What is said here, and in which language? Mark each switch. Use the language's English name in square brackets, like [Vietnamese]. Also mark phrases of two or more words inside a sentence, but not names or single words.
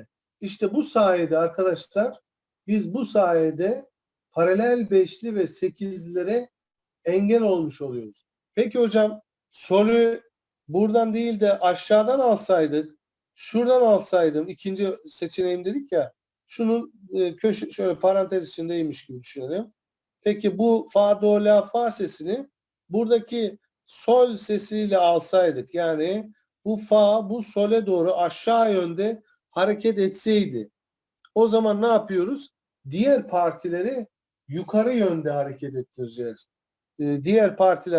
[Turkish] İşte bu sayede arkadaşlar, biz bu sayede paralel beşli ve sekizlilere engel olmuş oluyoruz. Peki hocam, solü buradan değil de aşağıdan alsaydık, şuradan alsaydım, ikinci seçeneğim dedik ya, şunun köşe şöyle parantez içindeymiş gibi düşünelim. Peki bu fa, do, la, fa sesini buradaki sol sesiyle alsaydık, yani bu fa bu sole doğru aşağı yönde hareket etseydi, o zaman ne yapıyoruz? Diğer partileri yukarı yönde hareket ettireceğiz. Diğer partiler.